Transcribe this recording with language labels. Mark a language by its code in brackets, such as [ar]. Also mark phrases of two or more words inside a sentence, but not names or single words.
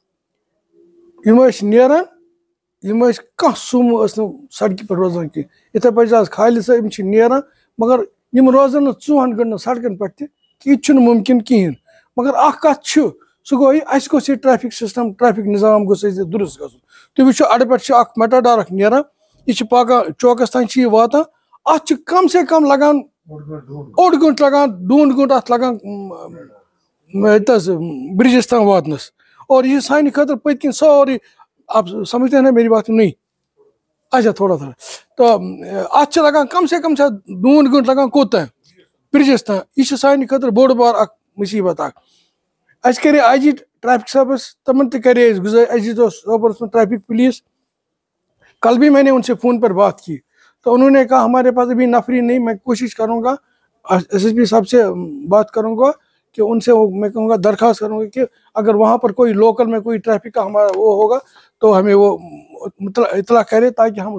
[ks] یِم ٲسۍ نیران یم کانٛہہ سومو ٲس نہٕ سڑکہِ پٮ۪ٹھ روزان کینٛہہ یِتھے پٲٹھۍ چھِ آز خالد صٲب یم چھِ نیران مگر یم روزن نہٕ 2 گٲنٛٹن سڑکن پٮ۪ٹھ تہِ یہِ تہِ چھُنہٕ مُمکِن کِہیٖنۍ مگر اکھ کتھ چھِ سُہ گوٚو یہِ اَسہِ گوٚژھ یہِ [en] traffic system [ks] ٹریفک نظام گوٚژھ اَسہِ درست گژھُن تُہۍ وٕچھِو اَڈٕ پٮ۪ٹھ چھِ اکھ میٹاڈار اکھ نیران یہِ چھِ پکان چوکس تام چھِ یہِ واتان اتھ چھِ [ur] کم سے کم [ks] لگان 1 گٲنٛٹہٕ لگان 2 گٲنٛٹہٕ اتھ لگان ییٚتہِ برجس تام واتنس [ur] اور یہ [ks] سانہِ خٲطرٕ پٔتۍ کِنۍ سورُے [ur] آپ سمجھتے ہیں نا میری بات نہیں اچھا [ks] تھوڑا تو ات لگان [ur] کم سے کم [ks] 2 گٲنٛٹہٕ لگان کوٚت تام برجس تام یہ سانہِ خٲطرٕ بوٚڑ بار اکھ مصیبت اکھ اَسہِ کرے آی جی ٹریفک صٲبس تمن تہِ کرے اَسہِ گُزٲرِش اَسہِ دیٖتو سوپورس [ur] میں ٹریفک پولیس کل بھی میں نے ان سے فون پر بات کی تو انہوں نے کہا ہمارے پاس ابھی نفری نہیں میں کوشش کروں گا ایس ایس پی صاحب سے بات کروں گا کہ ان سے میں کہوں گا درخواست کروں گا کہ اگر وہاں پر کوئی لوکل میں کوئی ٹریفک کا ہمارا وہ ہوگا تو ہمیں وہ اطلاع کرے تاکہ ہم